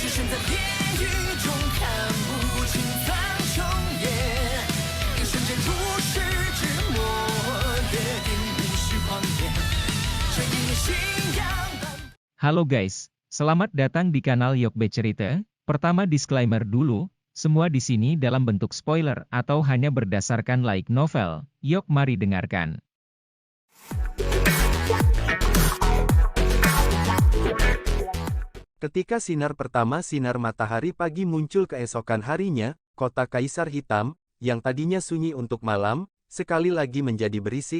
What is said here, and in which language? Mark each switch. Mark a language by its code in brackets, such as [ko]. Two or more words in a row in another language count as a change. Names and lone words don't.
[zh] 在地狱中看不清苍穹野，一瞬间如释之末，约定无需狂野，这一念信仰。 [id] Halo guys, selamat datang di kanal Yokbe Cerita. Pertama disclaimer dulu, semua di sini dalam bentuk spoiler atau hanya berdasarkan [en] light novel. [id] Yok mari dengarkan. Ketika sinar pertama sinar matahari pagi muncul keesokan harinya, kota Kaisar Hitam, yang tadinya sunyi untuk malam, sekali lagi menjadi berisik.